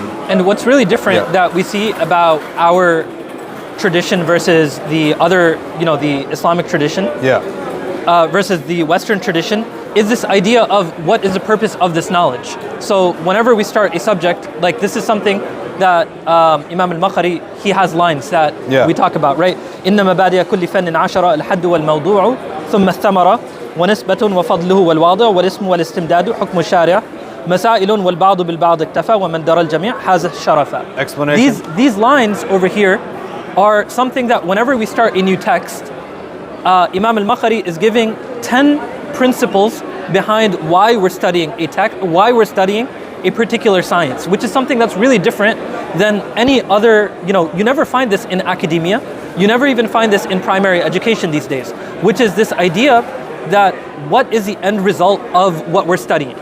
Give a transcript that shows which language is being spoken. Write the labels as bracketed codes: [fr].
[en] And what's really different that we see about our tradition versus the other, the Islamic tradition, versus the Western tradition, is this idea of what is the purpose of this knowledge. So whenever we start a subject, like this is something that Imam al-Makhari, he has lines that we talk about, right? [ar] إِنَّ مَبَادِيَ كُلِّ فَنٍ عَشَرَ الْحَدُّ وَالْمَوْضُوعُ ثُمَّ الثَّمَرَ ونسبة وفضله والواضع والاسم والاستمداد حكم الشارع مسائل والبعض بالبعض اكتفى ومن درى الجميع حاز الشرف. [en] Explanation. These lines over here are something that whenever we start a new text, Imam al-Makhari is giving 10 principles behind why we're studying a text, why we're studying a particular science, which is something that's really different than any other, you never find this in academia, you never even find this in primary education these days, which is this idea that what is the end result of what we're studying.